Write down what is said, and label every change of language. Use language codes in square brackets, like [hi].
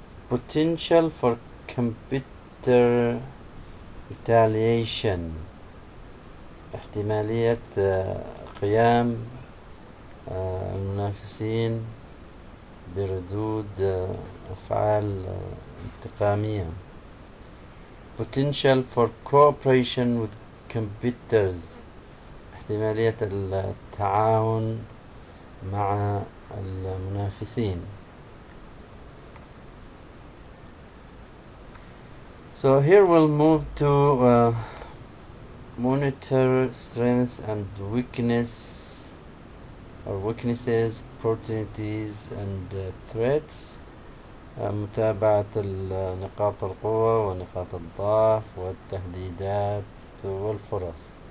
[en] Potential for competitor retaliation. [ar] احتمالية قيام المنافسين بردود أفعال انتقامية. [en] potential for cooperation with competitors، [ar] احتمالية التعاون مع المنافسين. [en] So here we'll move to monitor strengths and weaknesses, opportunities and threats. [ar] متابعة نقاط القوة ونقاط الضعف والتهديدات والفرص.